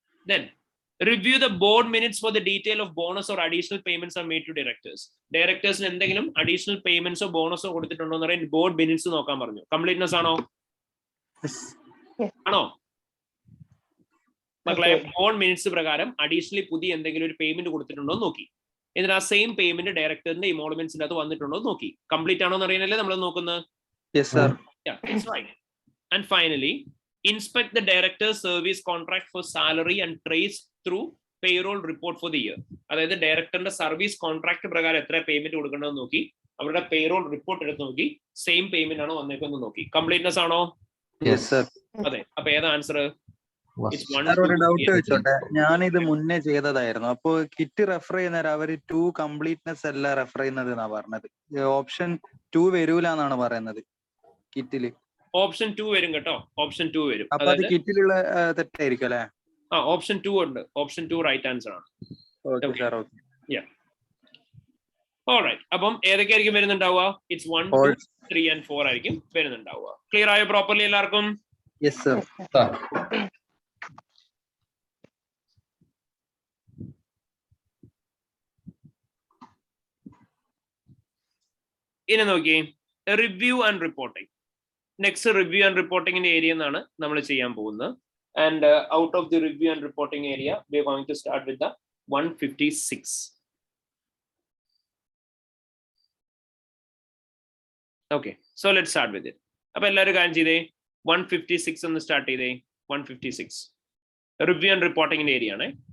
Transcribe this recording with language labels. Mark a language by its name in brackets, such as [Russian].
[English] Then review the board minutes for the detail of bonus or additional payments are made to directors. [Malayalam] Directors എന്തെങ്കിലും additional payments or bonus കൊടുത്തിട്ടുണ്ടോ എന്ന് പറയാൻ board minutes നോക്കാൻ പറഞ്ഞു. Completeness ആണോ? ആണോ മക്കളെ? ബോർഡ് മിനിറ്റ്സ് പ്രകാരം അഡീഷണലി പുതിയ എന്തെങ്കിലും ഒരു പേയ്മെന്റ് കൊടുത്തിട്ടുണ്ടോ എന്ന് നോക്കി. എന്നിട്ട് ആ സെയിം പേയ്മെന്റ് ഡയറക്ടറിന്റെ ഇമോളുമെന്റ്സിന്റെ അത് വന്നിട്ടുണ്ടോ എന്ന് നോക്കി. കംപ്ലീറ്റ് ആണോ എന്ന് അറിയാനല്ലേ നമ്മൾ നോക്കുന്നത്? [English] Yes, sir. Yeah, that's right. And finally, inspect the director's service contract for salary and trace through payroll report for the year. [Malayalam] അതായത് ഡയറക്ടറിന്റെ സർവീസ് കോൺട്രാക്ട് പ്രകാരം എത്ര പേയ്മെന്റ് കൊടുക്കണമെന്ന് നോക്കി, അവരുടെ പേറോൾ റിപ്പോർട്ട് എടുത്ത് നോക്കി, സെയിം പേയ്മെന്റ് ആണോ വന്നേക്കെന്ന് നോക്കി. കംപ്ലീറ്റ്നെസ് ആണോ? [English] Yes, sir. [Malayalam] അതെ. അപ്പൊ ഏതാ ആൻസർ? ഒരു ഡൗട്ട് വെച്ചോട്ടെ. ഞാനിത് മുന്നേ ചെയ്തതായിരുന്നു. അപ്പൊ കിറ്റ് റെഫർ ചെയ്യുന്നേരം അവര് 2 കംപ്ലീറ്റ്നെസ് അല്ല റെഫർ ചെയ്യുന്നത് എന്നാ പറഞ്ഞത്. ഓപ്ഷൻ 2 വരൂല എന്നാണ് പറയുന്നത് കിറ്റില്. ഓപ്ഷൻ 2 വരും കേട്ടോ. ഓപ്ഷൻ 2 വരും. അപ്പൊ അത് കിറ്റിലുള്ള തെറ്റായിരിക്കും അല്ലെ? ഓപ്ഷൻ 2 ഉണ്ട്. ഓപ്ഷൻ 2 റൈറ്റ് ആൻസർ ആണ്. ഓൾറൈറ്റ്. അപ്പം ഏതൊക്കെയായിരിക്കും വരുന്നുണ്ടാവുക? ഇറ്റ്സ് 1, 2, 3 and 4 ആയിരിക്കും വരുന്നുണ്ടാവുക. ക്ലിയർ ആയോ പ്രോപ്പർലി എല്ലാവർക്കും? [English] Yes sir. [Malayalam] ഇനി നോക്കി, review and reporting. Next review and റിപ്പോർട്ടിംഗിന്റെ area എന്നാണ് നമ്മൾ ചെയ്യാൻ പോകുന്നത്. [English] And out of the review and reporting area, we are going to start with the 156. Okay, so let's start with it. [Malayalam] Appo ellaru gaan cheyide 156 ഒന്ന് start ചെയ്തേ. 156 review and reporting area ആണ്.